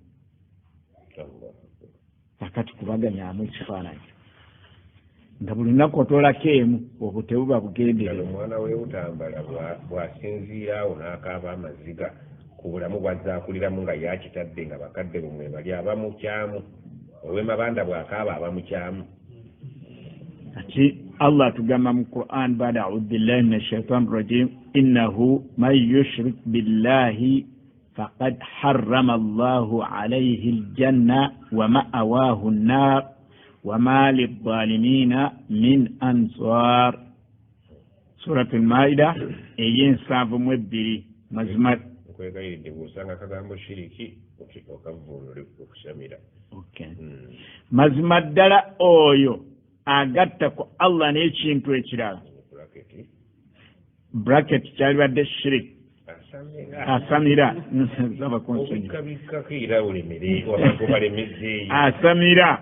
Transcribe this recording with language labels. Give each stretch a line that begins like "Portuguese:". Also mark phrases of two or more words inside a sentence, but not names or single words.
Ganda: Kakati kubaganyaamu ekifaananyi nga buli lunaku otolako emu, obwo tebuba bugenderevu. Omwana w'ebutambala bw'asinziira awo n'akaaba amaziga ku bulamu bw'azzaakuliramu nga yakitadde nga bakadde bumwe bali aba mu kyamu, ow'emabanda bw'akaaba aba mu kyamu. Ati Allah atugamba mu Quran
Arabic: بعد أعوذ بالله من الشيطان الرجيم إنه من يشرك بالله فقد حرم الله عليه الجنة ومأواه النار وما للظالمين من أنصار.
Ganda: Surat al-Maida ey'ensanvu-mu-ebbiri. Mazima nkwegayiridde bw'osanga akagambo shiriki okavvuunule okusamira. Mazima ddala oyo agatta ku Allah n'ekintu ekirala bracket kyalibadde shirik asamira asamira.